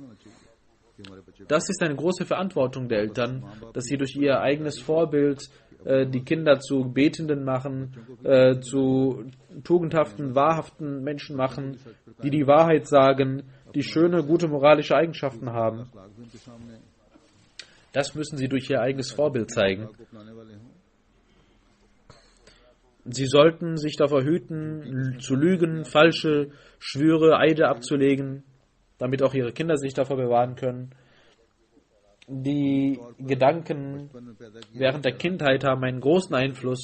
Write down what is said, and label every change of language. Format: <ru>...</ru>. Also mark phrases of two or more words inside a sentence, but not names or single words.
<de>Das ist eine große Verantwortung der Eltern, dass sie durch ihr eigenes Vorbild die Kinder zu Betenden machen, zu tugendhaften, wahrhaften Menschen machen, die die Wahrheit sagen, die schöne, gute moralische Eigenschaften haben.</de> <hi>अखलाक भी उनके सामने</hi> <de>Das müssen sie durch ihr eigenes Vorbild zeigen.</de> <hi>को अपनाने वाले हों।</hi> <de>Sie sollten sich davor hüten, zu lügen, falsche Schwüre, Eide abzulegen, damit auch ihre Kinder sich davor bewahren können. Die Gedanken während der Kindheit haben einen großen Einfluss.</de>